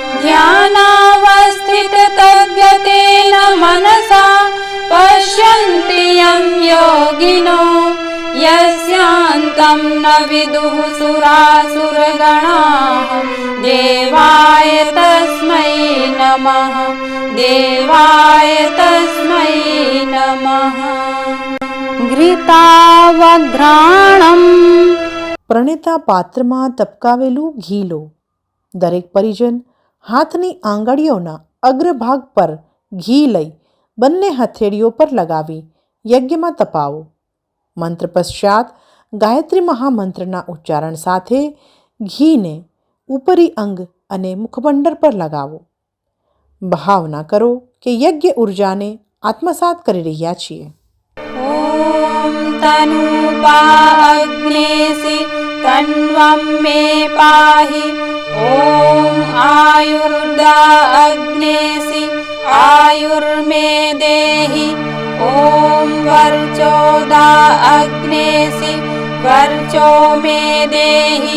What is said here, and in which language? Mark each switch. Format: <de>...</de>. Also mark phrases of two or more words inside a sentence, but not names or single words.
<sa>ध्यानावस्थिततद्गतेन मनसा पश्यन्ति यं योगिनो यस्यान्तं न विदुः सुरासुरगणाः। देवाय तस्मै नमः, देवाय तस्मै नमः। घृतावघ्राणम्।</sa> <gu>પ્રણેતા પાત્રમાં તપકાવેલું ઘી લો. દરેક પરિજન હાથની આંગળીઓના અગ્રભાગ પર ઘી લઈ બંને હથેળીઓ પર લગાવી યજ્ઞમાં તપાવો. મંત્ર પશ્ચાત ગાયત્રી મહામંત્રના ઉચ્ચારણ સાથે ઘીને ઉપરી અંગ અને મુખમંડળ પર લગાવો. ભાવના કરો કે યજ્ઞ ઉર્જાને આત્મસાત કરી રહ્યા છીએ.</gu> <sa>ॐ तनूपा अग्नेसि तन्वं मे पाहि। ॐ आयुर्दा अग्नेसि आयुर्मे देहि। ॐ वर्चोदा अग्नेसि वर्चो मे देहि।</sa>